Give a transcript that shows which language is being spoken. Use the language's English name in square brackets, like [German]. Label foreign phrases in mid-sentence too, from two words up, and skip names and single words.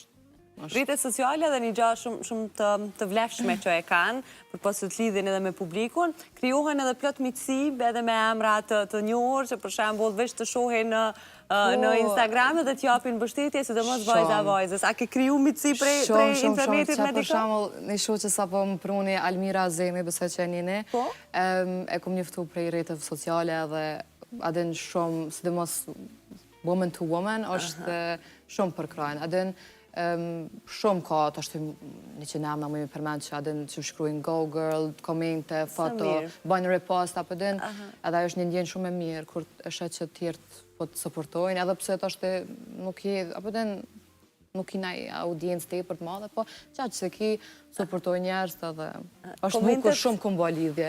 [Albanian] Rrjetet sociale dhe një gjë shumë të vlefshme që e kanë, për posë të lidhin edhe me publikun, krijohen edhe plot miqësi edhe me emra të njohur, që për shembull veç të shohin në Instagram dhe t'japin mbështetje, sidomos vajzës. A ke kriju miqësi prej internetit me dikë? Për shembull, një shoqe sapo më pruni Almira Azemi, besoj që e njeni, e kom njoftu prej rrjeteve sociale edhe adin shumë, sidomos [English] woman to woman, [Albanian] është shumë përkrajnë. Adin shumë ka, të është një që në emna më i përmend që adin që shkrujnë [English] Go Girl, [Albanian] komente, foto, bajnë repost, apo din, edhe është një ndjenë shumë e mirë, kur është që tjertë po të supportojnë, edhe pëse të është nuk i, apo din, nuk i naj audiencë të i për të madhe, po që se ki supportojnë njerës edhe është bukur shumë këmbo lidhje.